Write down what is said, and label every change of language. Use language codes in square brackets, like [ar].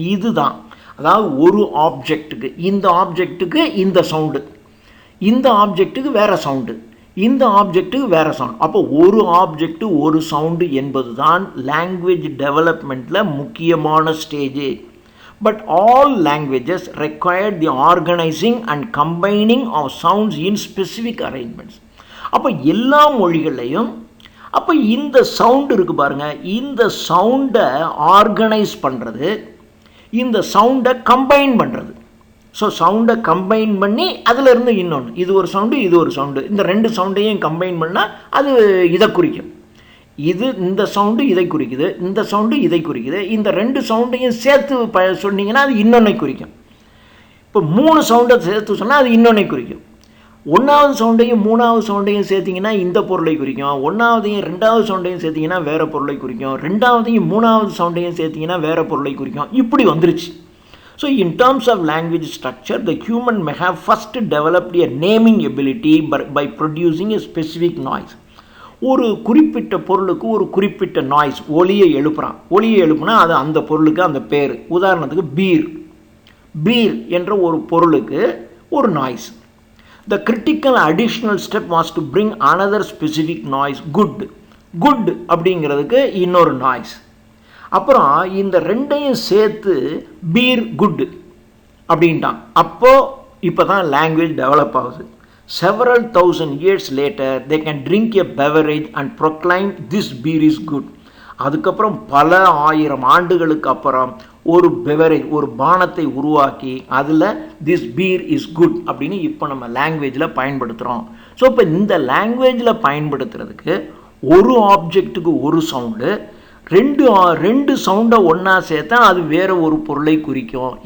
[ta] இதுதான், அதாவது ஒரு ஆப்ஜெக்ட்டுக்கு, இந்த ஆப்ஜெக்ட்டுக்கு இந்த சவுண்டு, இந்த ஆப்ஜெக்ட்டுக்கு வேறு சவுண்டு, இந்த ஆப்ஜெக்ட்டுக்கு வேறு சவுண்டு. அப்போ ஒரு ஆப்ஜெக்ட்டு ஒரு சவுண்டு என்பது தான் லாங்குவேஜ் டெவலப்மெண்ட்டில் முக்கியமான stage. [en] But all languages required the organizing and combining of sounds in specific arrangements. [ta] அப்போ எல்லா மொழிகள்லையும் அப்போ இந்த சவுண்டு இருக்குது பாருங்கள், இந்த சவுண்டை ஆர்கனைஸ் பண்ணுறது, இந்த சவுண்டை கம்பைன் பண்ணுறது. ஸோ சவுண்டை கம்பைன் பண்ணி அதிலிருந்து இன்னொன்று, இது ஒரு சவுண்டு இது ஒரு சவுண்டு, இந்த ரெண்டு சவுண்டையும் கம்பைன் பண்ணால் அது இதை குறிக்கும். இது இந்த சவுண்டு இதை குறிக்குது, இந்த சவுண்டு இதை குறிக்குது, இந்த ரெண்டு சவுண்டையும் சேர்த்து சொன்னீங்கன்னா அது இன்னொன்றை குறிக்கும். இப்போ 3 சவுண்டை சேர்த்து சொன்னால் அது இன்னொன்றை குறிக்கும். 1வது சவுண்டையும் 3வது சவுண்டையும் சேர்த்திங்கன்னா இந்த பொருளை குறிக்கும், 1வதையும் 2வது சவுண்டையும் சேர்த்திங்கன்னா வேறு பொருளை குறிக்கும், 2வதையும் 3வது சவுண்டையும் சேர்த்திங்கன்னா வேறு பொருளை குறிக்கும். இப்படி வந்துருச்சு. [en] So in terms of language structure, the human may have first developed a naming ability by producing a specific noise. [ta] ஒரு குறிப்பிட்ட பொருளுக்கு ஒரு குறிப்பிட்ட நாய்ஸ், ஒலியை எழுப்புறான். ஒலியை எழுப்புனா அது அந்த பொருளுக்கு அந்த பேர். உதாரணத்துக்கு பீர் என்ற ஒரு பொருளுக்கு ஒரு noise. [en] The critical additional step was to bring another specific noise, good [ta] அப்படிங்கிறதுக்கு இன்னொரு நாய்ஸ். அப்புறம் இந்த ரெண்டையும் சேர்த்து பீர் குட் அப்படின்ட்டான். அப்போது இப்போ தான் லாங்குவேஜ் டெவலப் ஆகுது. [en] Several thousand years later, they can drink a beverage and proclaim this beer is good. [ta] அதுக்கப்புறம் பல 1000 ஆண்டுகளுக்கு அப்புறம் ஒரு பெவரேஜ், ஒரு பானத்தை உருவாக்கி அதில் [en] this beer is good [ta] அப்படின்னு இப்போ நம்ம லாங்குவேஜில் பயன்படுத்துகிறோம். ஸோ இப்போ இந்த லாங்குவேஜில் பயன்படுத்துறதுக்கு ஒரு ஆப்ஜெக்ட்டுக்கு ஒரு சவுண்டு, ரெண்டு சவுண்டை ஒன்றா சேர்த்தா அது வேறு ஒரு பொருளை குறிக்கும்.